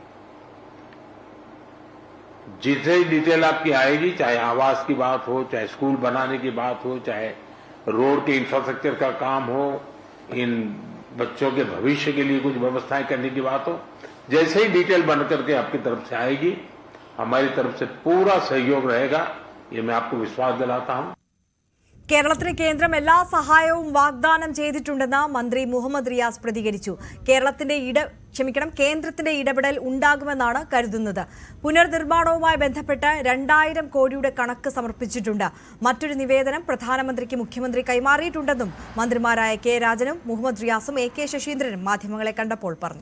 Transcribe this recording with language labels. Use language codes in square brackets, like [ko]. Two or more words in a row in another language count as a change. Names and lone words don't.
[hi] जितनी डिटेल आपकी आएगी, चाहे आवास की बात हो, चाहे स्कूल बनाने की बात हो, चाहे रोड के इंफ्रास्ट्रक्चर का काम हो, इन बच्चों के भविष्य के लिए कुछ व्यवस्थाएं करने की बात हो, जैसे ही डिटेल बन करके आपकी तरफ से आएगी, हमारी तरफ से पूरा सहयोग रहेगा, ये मैं आपको विश्वास दिलाता हूं। [ml] കേരളത്തിന് കേന്ദ്രം എല്ലാ സഹായവും വാഗ്ദാനം ചെയ്തിട്ടുണ്ടെന്ന് മന്ത്രി മുഹമ്മദ് റിയാസ് പ്രതികരിച്ചു. കേന്ദ്രത്തിന്റെ ഇടപെടൽ ഉണ്ടാകുമെന്നാണ് കരുതുന്നത്. പുനർനിർമ്മാണവുമായി ബന്ധപ്പെട്ട് 2000 കോടിയുടെ കണക്ക് സമർപ്പിച്ചിട്ടുണ്ട്. മറ്റൊരു നിവേദനം പ്രധാനമന്ത്രിക്ക് മുഖ്യമന്ത്രി കൈമാറിയിട്ടുണ്ടെന്നും മന്ത്രിമാരായ കെ രാജനും മുഹമ്മദ് റിയാസും എ കെ ശശീന്ദ്രനും മാധ്യമങ്ങളെ കണ്ടപ്പോൾ പറഞ്ഞു.